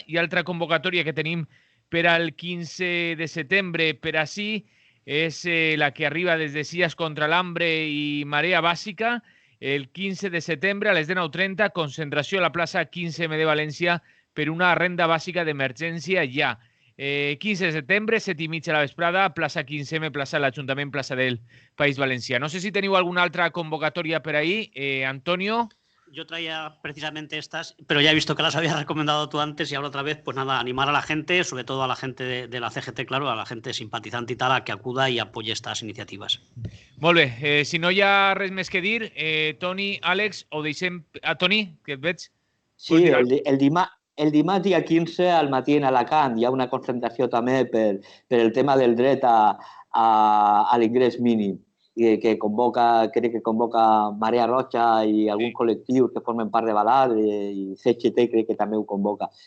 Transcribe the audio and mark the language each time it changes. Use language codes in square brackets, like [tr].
[ca] I altra convocatòria que tenim per al 15 de setembre per ací és la que arriba des de Cies contra l'Hambre i Marea Bàsica. El 15 de setembre a les 19:30, concentració a la plaça 15M de València per una renda bàsica d'emergència ja. 15 de setembre, 7:30 a la vesprada, plaça 15M, plaça de l'Ajuntament, plaça del País Valencià. No sé si teniu alguna altra convocatoria [es] por ahí, [ca] Antonio. [es] Yo traía precisamente estas, pero ya he visto que las habías recomendado tú antes y ahora otra vez, pues nada, animar a la gente, sobre todo a la gente de la CGT, claro, a la gente simpatizante y tal, a que acuda y apoye estas iniciativas. [ca] Molt bé, si no hi ha res més que dir, Toni, Àlex, ho deixem... Toni, que et veig? Sí, el dimarts dia 15 al matí en Alacant hi ha una concentració també per el tema del dret a l'ingrés mínim que convoca, crec que convoca Marea Roja i alguns col·lectius que formen part de Balat i CGT crec que també ho convoca.